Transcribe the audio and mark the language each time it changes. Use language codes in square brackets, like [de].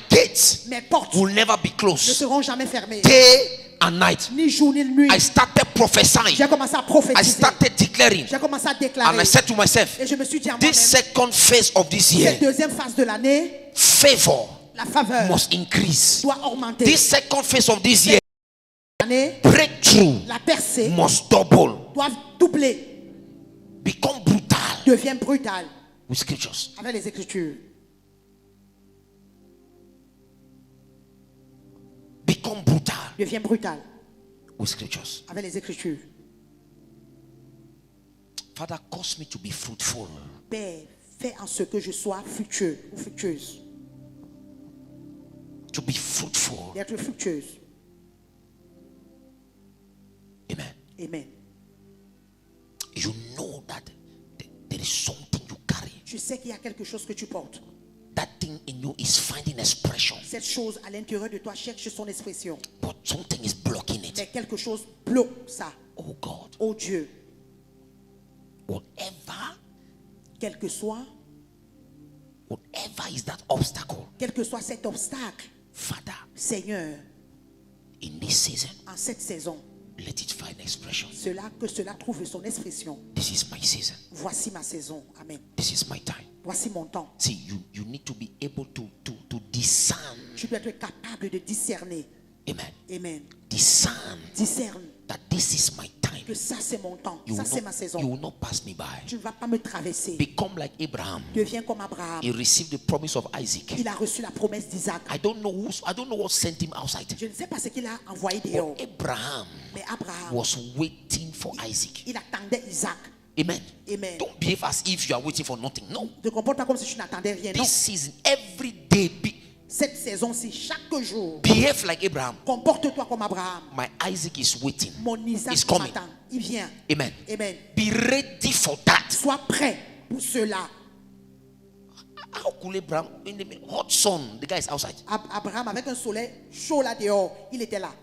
[en] gates [fr] Mes portes [en] will never be [fr] ne [en] closed. [fr] seront jamais fermées. [en] Day and night. [fr] Ni jour ni nuit. [en] I started prophesying. [fr] J'ai commencé à [en] I [fr] prophétiser. [en] started declaring. [fr] J'ai commencé à [en] And [fr] déclarer. [en] I said to myself, [fr] Et je me suis dit à [en] this [fr] moi-même, [en] second phase of this [fr] cette [en] year, [fr] deuxième phase de l'année, [en] favor [fr] la faveur [en] must increase. [fr] doit augmenter. [en] This second phase of this year, [fr] L'année, [en] breakthrough [fr] la percée [en] must double, [fr] doit doubler, [en] become brutal [fr] devient brutale [en] with scriptures. [fr] avec les Écritures. [en] Become brutal [fr] Devient brutale [en] with scriptures. [fr] avec les Écritures. [en] Father, cause me to be fruitful. [fr] Père, fais en ce que je sois fructueux ou fructueuse. [en] To be fruitful. [fr] D'être fructueuse. [en] Amen. [fr] Amen. [en] You know that there is something you carry. [fr] Je sais qu'il y a quelque chose que tu portes. [en] That thing in you is finding expression, [fr] Cette chose à l'intérieur de toi cherche son expression. [en] but something is blocking it. [fr] Mais quelque chose bloque ça. [en] Oh God, [fr] Oh Dieu, [en] whatever whatever is that obstacle, [fr] quel que soit cet obstacle, [en] Father, [fr] Seigneur, [en] in this season, [fr] en cette saison, [en] let it find expression. [fr] que cela trouve son expression. [en] This is my season. [fr] Voici ma saison. Amen. [en] This is my time. [fr] Voici mon temps. [en] See, you need to be able to discern. [fr] Tu dois être capable de discerner. [en] Amen. [fr] Amen. [en] Discern [fr] Discerne [en] that this is my time. [fr] que ça c'est mon temps. [en] You [fr] Ça [en] will [fr] c'est ma [en] not, [fr] saison. [en] you will not pass me by. [fr] Tu ne vas pas me traverser. [en] Become like Abraham. [fr] Deviens comme Abraham. [en] He received the promise of Isaac. [fr] Il a reçu la promesse d'Isaac. [en] I don't know what sent him outside. [fr] Je ne sais pas ce qu'il a envoyé dehors. [en] But Abraham [fr] Mais Abraham, [en] was waiting for Isaac. [fr] il attendait Isaac. [en] Amen. [fr] Amen. [en] Don't behave as if you are waiting for nothing. No. [fr] Ne te comporte pas comme si tu n'attendais rien. Non. [en] This season, every day, [fr] Cette saison-ci, chaque jour, [en] behave like Abraham. [fr] comporte-toi comme Abraham. [en] My Isaac is waiting. [fr] Mon Isaac [en] Is coming. [fr] m'attend. Il vient. [en] Amen. [fr] Amen. [en] Be ready for that. [fr] Sois prêt pour cela. [en] How could Abraham in the hot sun? The guy is outside. [fr] Abraham, avec un soleil chaud là dehors, il était là.